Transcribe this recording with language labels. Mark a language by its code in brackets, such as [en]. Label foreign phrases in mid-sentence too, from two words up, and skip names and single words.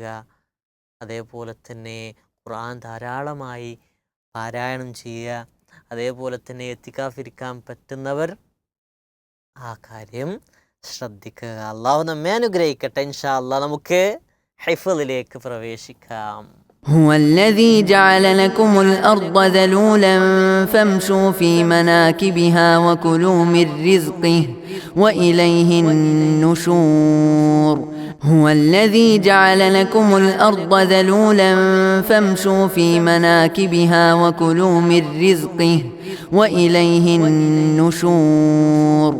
[ml] അതേപോലെ തന്നെ ഖുർആൻ ധാരാളമായി പാരായണം ചെയ്യുക. അതേപോലെ തന്നെ എത്തിക്കാഫിരിക്കാൻ പറ്റുന്നവർ ആ കാര്യം ശ്രദ്ധിക്കുക. അള്ളാഹു നമ്മെ അനുഗ്രഹിക്കട്ടെ. [ar] إن شاء الله, [ml] നമുക്ക് ഹിഫ്ളിലേക്ക് പ്രവേശിക്കാം. [ar] هو الذي جعل لكم الأرض ذلولا فامشوا في مناكبها وكلوا من رزقه وإليه النشور. هو الذي جعل لكم الأرض ذلولا فامشوا في مناكبها وكلوا من رزقه وإليه النشور.